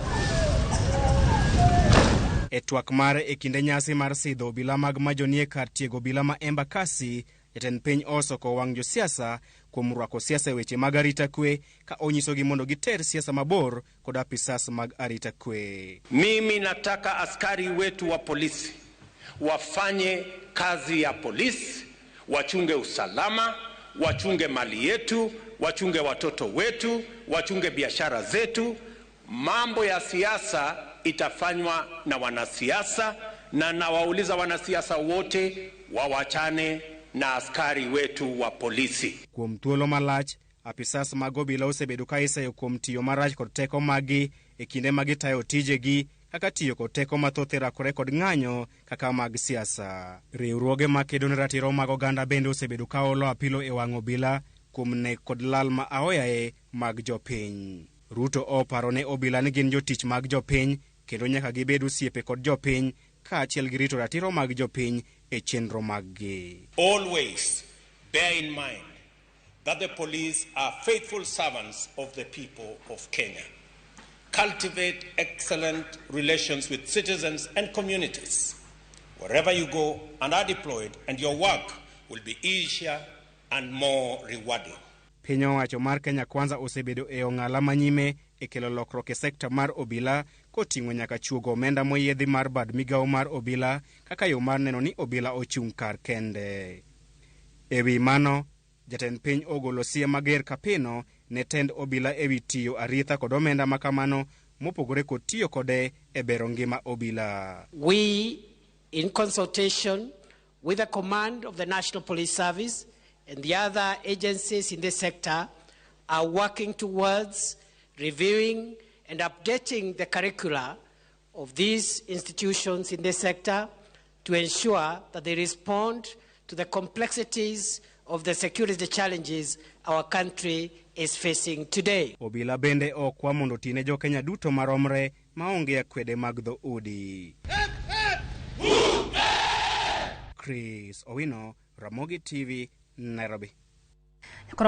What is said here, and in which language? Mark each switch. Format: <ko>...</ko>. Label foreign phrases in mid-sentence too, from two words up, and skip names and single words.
<luo>E twak mare e kinde nyasi mar sidho obila mag majoni e kar tiego obila ma Embakasi, jatend piny osoko wang' josiasa kuom rwako siasa e weche mag arita kwe ka onyisogi mondo giter siasa mabor kod apisas mag arita kwe.</luo> <sw>Mimi nataka askari wetu wa polisi wafanye kazi ya polisi, wachunge usalama, wachunge mali yetu, wachunge watoto wetu, wachunge biashara zetu. Mambo ya siasa itafanywa na wanasiasa, na nawauliza wanasiasa wote wawachane na askari wetu wa polisi.</sw> <luo>Kuom thuolo malach, apisas mag obila osebedo ka iseyo kuom tiyo marach kod teko magi e kinde magi tayo tijegi, kaka tiyo kod teko mathoth rakore kod ng'anyo kaka mag siasa. Riwruoge makedo ne ratiro mag oganda bende osebedo ka olo apilo e wang' obila kuom nek kod lal ma aoyaye mag jopiny. Ruto oparo ne obila ni gin jotich mag jopiny kendo nyaka gibed osiepe kod jopiny kaachiel gi rito ratiro mag jopiny e chenro maggi.</luo> <en>Always bear in mind that the police are faithful servants of the people of Kenya. Cultivate excellent relations with citizens and communities wherever you go and are deployed, and your work will be easier and more rewarding.</en> <luo>Piny owacho mar Kenya Kwanza osebedo e ong'ala manyime e kelo lokruok e sekta mar obila koting'o nyaka chuogo omenda moyiedhi mar bad migawo mar obila kaka yo mar neno ni obila ochung' kar kende. Ewi mano, jatend piny ogolo siem mager kapino ne tend obila ewi tiyo arietha kod omenda makamano mopogore kod tiyo kode e bero ngima obila.</luo> <en>We, in consultation with the command of the National Police Service and the other agencies in this sector, are working towards reviewing and updating the curricula of these institutions in this sector to ensure that they respond to the complexities of the security challenges our country is facing today.</en> <luo>Obila bende okwa mondo tine jo Kenya duto maromre maonge akwede mag dho udi. Chris Owino, Ramogi TV, Nairobi.</luo>